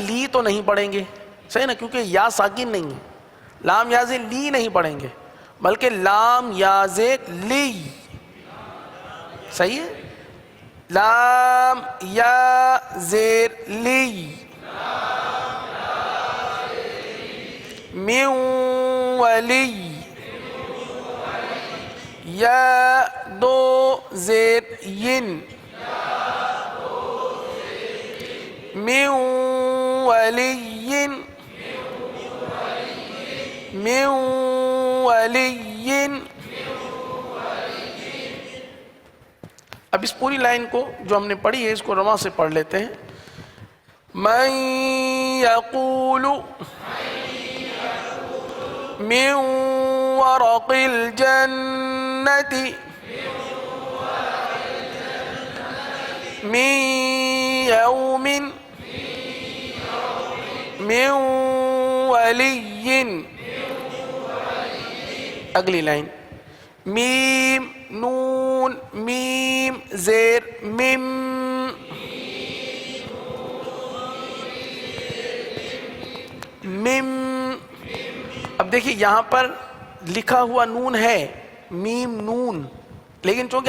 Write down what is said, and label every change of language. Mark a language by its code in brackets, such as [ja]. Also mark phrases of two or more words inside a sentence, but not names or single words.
[ur] لی تو نہیں پڑھیں گے صحیح نا کیونکہ یا ساکن نہیں ہے لام یا زیر لی نہیں پڑھیں گے بلکہ لام یا زیر لی صحیح ہے لام یا زیر لی میو ولی یا دو زیر ین میو ولین میو ولین اب اس پوری لائن کو جو ہم نے پڑھی ہے اس کو رواں سے پڑھ لیتے ہیں [ar] من یقول من ورق الجنة من يوم من ولي [ur] اگلی لائن میم نون میم زیر مم مم اب دیکھیے یہاں پر لکھا ہوا نون ہے میم نون لیکن چونکہ